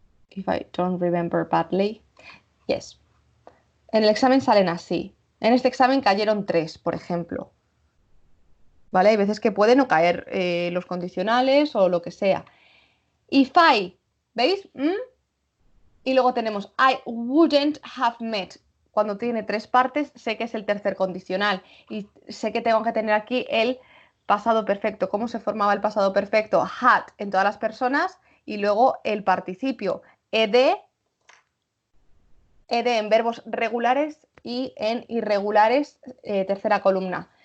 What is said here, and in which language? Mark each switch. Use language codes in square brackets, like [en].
[en] If I don't remember badly. Yes. [es] En el examen salen así. En este examen cayeron 3, por ejemplo. ¿vale? Hay veces que pueden no caer los condicionales o lo que sea. [en] If I, [es] ¿veis? Y luego tenemos [en] I wouldn't have met. [es] Cuando tiene 3 partes, sé que es el tercer condicional. Y sé que tengo que tener aquí el pasado perfecto. ¿Cómo se formaba el pasado perfecto? Had en todas las personas y luego el participio. Ed en verbos regulares y en irregulares, tercera columna.